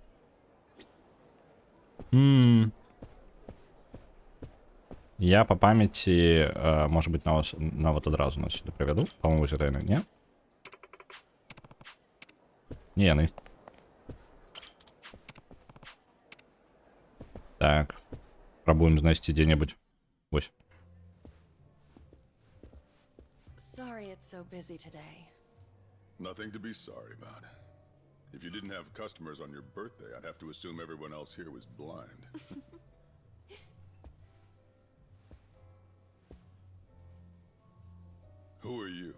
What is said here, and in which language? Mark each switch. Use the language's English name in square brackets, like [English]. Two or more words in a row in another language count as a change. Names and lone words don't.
[Belarusian] Я па памяці, можа быць, нават адразу нас сюды прывяду. Па-моему, вось гэта яны, не? Не яны. Так, пробуем знайсці дзе-небудзь. Вось. [English] Sorry it's so busy today. Nothing to be sorry about. If you didn't have customers on your birthday, I'd have to assume everyone else here was blind. Who are you?